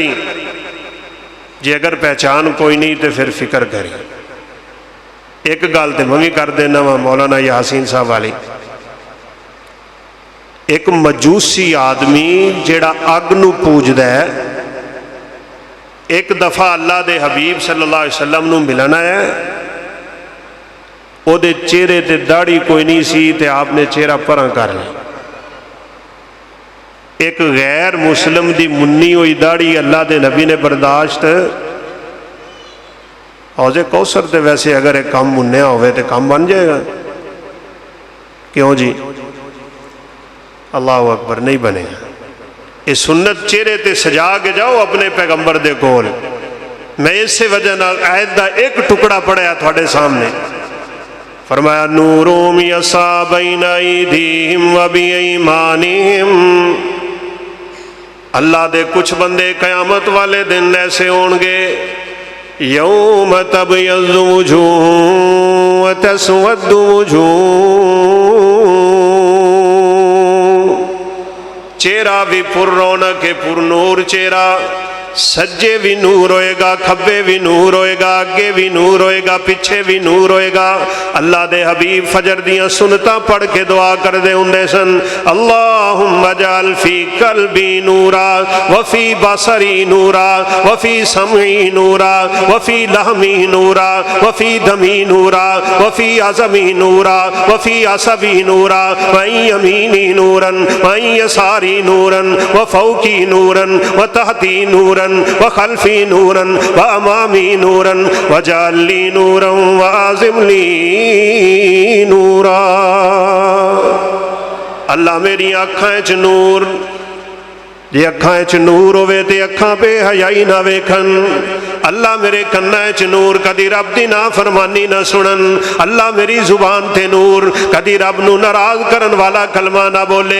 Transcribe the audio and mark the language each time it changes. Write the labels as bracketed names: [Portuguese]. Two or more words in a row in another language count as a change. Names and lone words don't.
[Punjabi] جے اگر پہچان کوئی نہیں تو فیر فکر کری. ایک گل تو میں بھی کر دینا وا مولانا یاسین صاحب والی. ایک مجوسی آدمی جیہڑا اگ نوں پوجدا ہے، ایک دفعہ اللہ دے حبیب [Arabic] صلى الله عليه وسلم [Punjabi] نوں ملن آیا. اوہدے چہرے تے داڑھی کوئی نہیں سی، تے آپنے چہرہ پرا کر لیا. ایک غیر مسلم دی مُنّی ہوئی داڑھی اللہ کے نبی نے برداشت حوضِ کوثر تے ویسے اگر ایک کام مُنّیا ہووے تو کام بن جائے گا، کیوں جی? [Arabic] الله أكبر, [Punjabi] نہیں بنے گا. یہ سنت چہرے تے سجا کے جاؤ اپنے پیغمبر دے کول. میں اس وجہ نال آیت دا ایک ٹکڑا پڑھیا تھوڑے سامنے، فرمایا [Arabic] نورهم يسعى بين أيديهم و بأيمانهم. [Punjabi] اللہ دے کجھ بندے قیامت والے دن ایسے ہون گے, [Arabic] يوم تبيض وجوه و تسود وجوه. [Punjabi] چہرہ بھی پُر رونق ہے، پُر نور چہرہ، سجے بھی نور ہوئے گا، کھبے بھی نور ہوئے گا، اگے بھی نور ہوئے گا، پیچھے بھی نور ہوئے گا. اللہ دے حبیب فجر دیاں سنتا پڑھ کے دعا کر دے ہوندے سن, [Arabic] اللهم اجعل في قلبي نورا و في بصري نورا و في سمعي نورا و في لحمي نورا و في دمي نورا و في عظمي نورا و في عصبي نورا و يميني نورا و يساري نورا و فوقي نورا و تحتي نورا و خلفي نورا و أمامي نورا و اجعل لي نورا و أعظم لي نورا. [Punjabi] اللہ میری اکھاں چ نور، جے اکھاں چ نور ہووے تے اکھاں بے حیائی نہ ویکھن. اللہ میرے کنّاں چ نور، کدی رب دی نافرمانی نہ سنن. اللہ میری زبان تے نور، کدی رب نوں ناراض کرن والا کلمہ نہ بولے.